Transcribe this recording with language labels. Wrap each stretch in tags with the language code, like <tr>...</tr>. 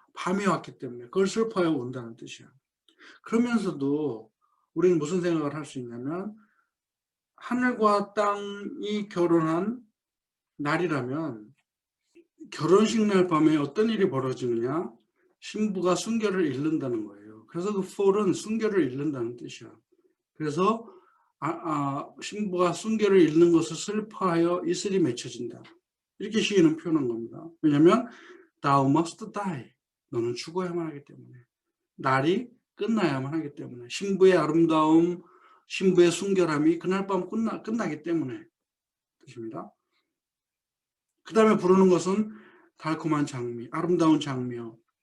<ko>밤이 왔기 때문에 그걸 슬퍼하여 운다는 뜻이야. 그러면서도 우리는 무슨 생각을 할 수 있냐면 하늘과 땅이 결혼한 날이라면 결혼식 날 밤에 어떤 일이 벌어지느냐? 신부가 순결을 잃는다는 거예요. 그래서 그 fall은 순결을 잃는다는 뜻이야. 그래서 신부가 순결을 잃는 것을 슬퍼하여 이슬이 맺혀진다. 이렇게 시인은 표현한 겁니다. 왜냐하면</ko> <en>thou must die.</en> <ko>너는 죽어야만 하기 때문에. 날이 끝나야만 하기 때문에. 신부의 아름다움, 신부의 순결함이 그날 밤 끝나기 때문에 뜻입니다. 그 다음에 부르는 것은 달콤한 장미, 아름다운 장미요.</ko>